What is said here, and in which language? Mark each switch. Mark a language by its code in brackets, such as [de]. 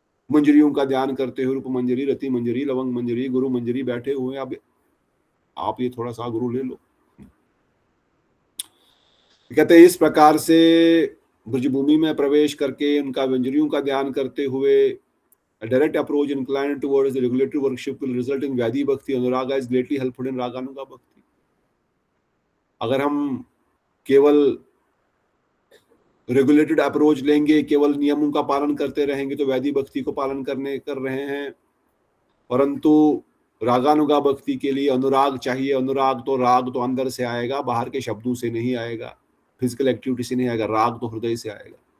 [hi] मंजरियों का ध्यान करते हुए, रूप मंजरी, रति मंजरी, लवंग मंजरी, गुरु मंजरी बैठे हुए, अब आप ये थोड़ा सा गुरु ले लो। कहते हैं इस प्रकार से ब्रजभूमि में प्रवेश करके उनका मंजरियों का ध्यान करते हुए, [en] a direct approach inclined towards the regulatory worship will result in Vyadi Bhakti. Anuraga is greatly helpful in Raganuga Bhakti. [hi] अगर हम केवल रेगुलेटेड अप्रोच लेंगे, केवल नियमों का पालन करते रहेंगे, तो वैदी भक्ति को पालन कर रहे हैं। परंतु रागानुगा भक्ति के लिए अनुराग चाहिए। अनुराग तो, राग तो अंदर से आएगा, बाहर के शब्दों से नहीं आएगा, फिजिकल एक्टिविटी से नहीं आएगा, राग तो हृदय से आएगा।